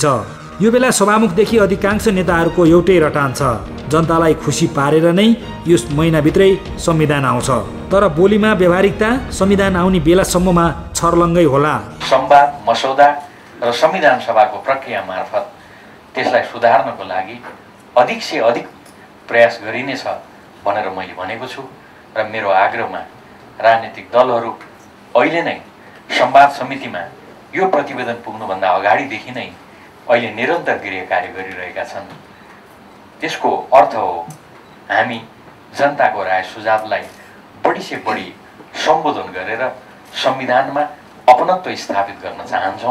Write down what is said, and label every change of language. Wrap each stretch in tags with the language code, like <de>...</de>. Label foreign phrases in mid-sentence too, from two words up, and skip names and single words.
<ne>यो बेला सभामुखदेखि अधिकांश नेताहरूको एउटै रटान छ, जनतालाई खुसी पारेर नै यस महिनाभित्रै संविधान आउँछ। तर बोलीमा व्यावहारिकता संविधान आउने बेलासम्ममा छर्लङ्गै होला। संवाद, मसौदा र संविधान सभाको प्रक्रिया मार्फत त्यसलाई सुधार्नको लागि</ne> <hi>अधिक से अधिक</hi> <ne>प्रयास गरिनेछ भनेर मैले भनेको छु र मेरो आग्रहमा राजनीतिक दलहरू अहिले नै संवाद समितिमा यो प्रतिवेदन पुग्नुभन्दा अगाडिदेखि नै अहिले निरन्तर गृह कार्य गरिरहेका छन्। त्यसको अर्थ हो हामी जनताको राय सुझावलाई बढी से बढी सम्बोधन गरेर संविधानमा अपनत्व स्थापित गर्न चाहन्छौँ।</ne>